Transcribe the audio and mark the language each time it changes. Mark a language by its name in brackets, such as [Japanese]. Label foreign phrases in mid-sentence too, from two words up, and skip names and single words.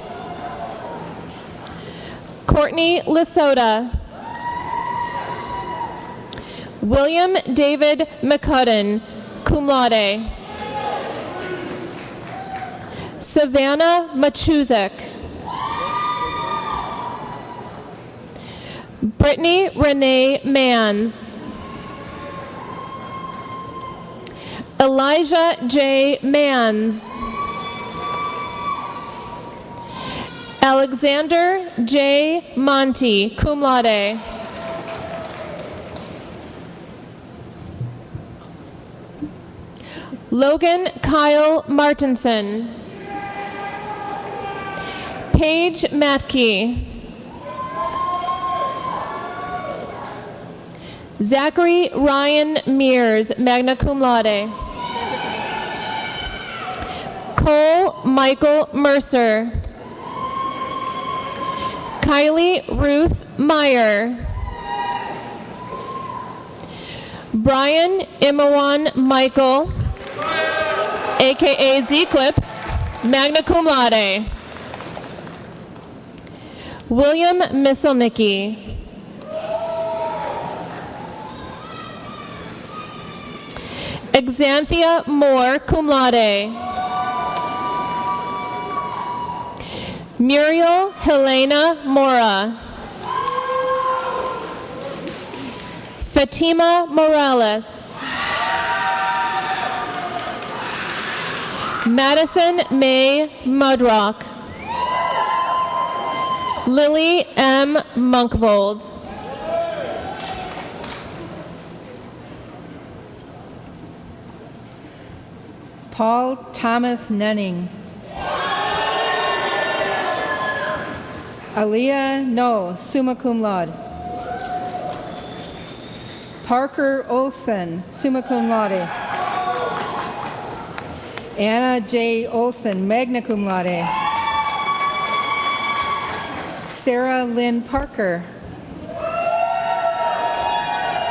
[English] Courtney Lesota. William David McCudden, [Latin] cum laude. [English] Savannah Machuzek. Brittany Renee Mans. Elijah J. Mans. Alexander J. Monty, [Latin] cum laude. [English] Logan Kyle Martinson. Paige Matke. Zachary Ryan Mears, [Latin] magna cum laude. [English] Cole Michael Mercer. Kylie Ruth Meyer. Brian Imawan Michael, aka Z-Clips, [Latin] magna cum laude. [English] William Misselnicki. Exanthia Moore, [Latin] cum laude. [English] Muriel Helena Mora. Fatima Morales. Madison May Mudrock. Lily M. Monkvold. Paul Thomas Nenning. Aliyah No, [Latin] summa cum laude. [English] Parker Olson, [Latin] summa cum laude. [English] Anna J. Olson, [Latin] magna cum laude. [English] Sarah Lynn Parker.